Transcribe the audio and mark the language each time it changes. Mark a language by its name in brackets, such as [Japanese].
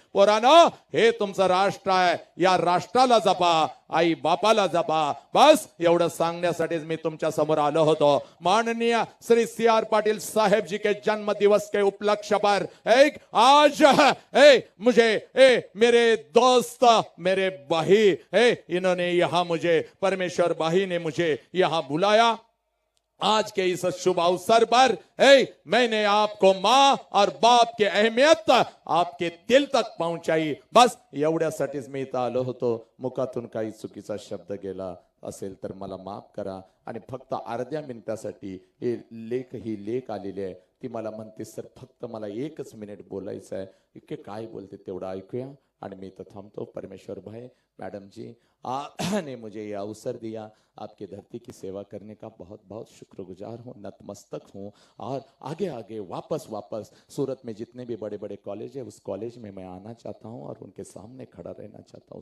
[Marathi] पोरांनो, हे तुमचं राष्ट्र आहे, या राष्ट्राला जपा, आई बापाला जपा. बस एवढं सांगण्यासाठीच मी तुमच्या समोर आलो होतो. [Hindi] माननीय श्री CR पाटिल साहेब जी के जन्म दिवस के उपलक्ष्य पर एक आज मुझे मेरे दोस्त, मेरे भाई, इन्होंने यहाँ मुझे, परमेश्वर भाई ने मुझे यहाँ बुलाया. आज के इस शुभ अवसर पर मैंने आपको माँ और बाप की अहमियत आपके दिल तक पहुंचाई. [Marathi] बस एवढ्यासाठीच मी इथं आलो होतो. मुखातून काही चुकीचा शब्द गेला असेल तर मला माफ करा. आणि फक्त अर्ध्या मिनिटासाठी ही लेख आलेली आहे. ती मला म्हणते सर फक्त मला 1 मिनिट बोलायचं आहे. इतके काय बोलते तेवढं ऐकूया आणि मी इथं थांबतो. [Hindi] परमेश्वर भाई, मैडम जी, आपने मुझे ये अवसर दिया. आपकी धरती की सेवा करने का बहुत बहुत शुक्रगुजार हूँ, नतमस्तक हूँ. और आगे आगे वापस सूरत में जितने भी बड़े बड़े कॉलेज है, उस कॉलेज में मैं आना चाहता हूँ और उनके सामने खड़ा रहना चाहता हूँ.